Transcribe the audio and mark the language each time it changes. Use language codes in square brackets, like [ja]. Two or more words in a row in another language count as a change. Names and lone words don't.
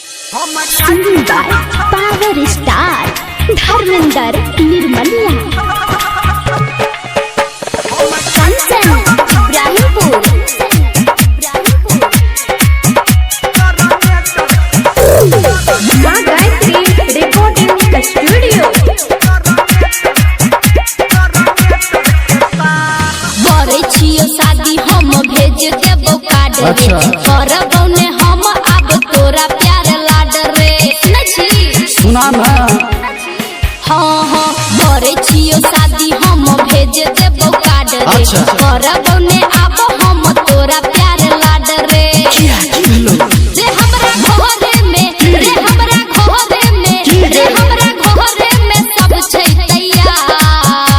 [en] Singing by Power Star Dharmender Nirmaliya Kanchan Ibrahimpur Gayatri recording the studio [mai] करे छियो शादी हम भेज देबो कार्ड रे करबो ने हम अब तोरा प्यार लाड रे सुना ना हाँ हाँ करे छियो शादी हम भेज देबो कार्ड रे करबो ने अब हम तोरा प्यार लाड रे रे हमरा घरे में रे हमरा घरे में रे हमरा घरे में सब छै तैयार